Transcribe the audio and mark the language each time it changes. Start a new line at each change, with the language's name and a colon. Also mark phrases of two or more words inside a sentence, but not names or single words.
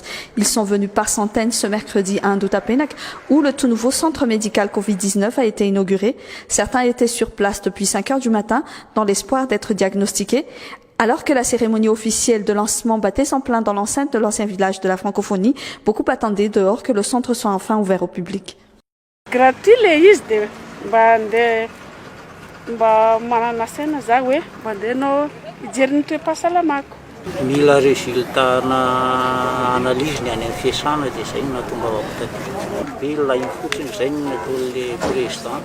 French: Ils sont venus par centaines ce mercredi à Ndutapenak où le tout nouveau centre médical Covid-19 a été inauguré. Certains étaient sur place depuis 5 heures du matin dans l'espoir d'être diagnostiqués. Alors que la cérémonie officielle de lancement battait son plein dans l'enceinte de l'ancien village de la francophonie, beaucoup attendaient dehors que le centre soit enfin ouvert au public.
Malagasy: Mila résultat na analyse ny any amin'ny fiasana dia izay no nahatonga vilona iny fotsiny izay no nataon'ilay président.